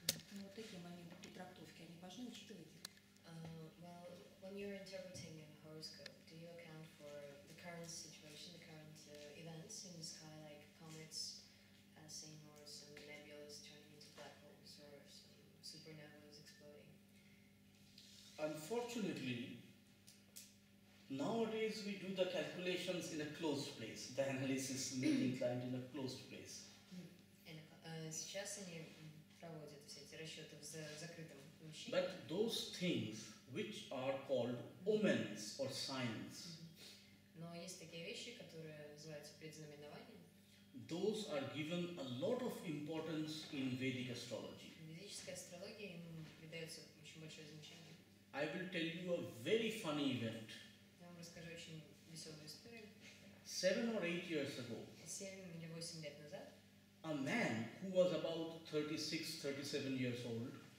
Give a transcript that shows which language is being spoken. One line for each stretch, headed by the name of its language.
Russian: Ну, вот такие моменты при трактовке, они важны, учитывать их?
English: Well, when you're interpreting a horoscope, do you account for the current situation, the current events in the sky, like comets passing, or some nebulas turning into black holes, or some supernovas exploding? Unfortunately, nowadays we do the calculations in a closed place. The analysis may be inclined in a closed place.
Russian: Сейчас они проводят все эти расчеты в закрытом помещении.
English: But those things which are called omens or signs,
Russian: но есть такие вещи, которые называются предзнаменованием.
English: those are given a lot of importance in Vedic astrology.
Russian: В ведической астрологии им придается очень очень большое значение.
English: I will tell you a very funny event.
Russian: Я вам расскажу очень веселую историю.
English: 7 or 8 years ago,
Russian: 7 или 8 лет назад
English: a man who was about 36, 37 years old,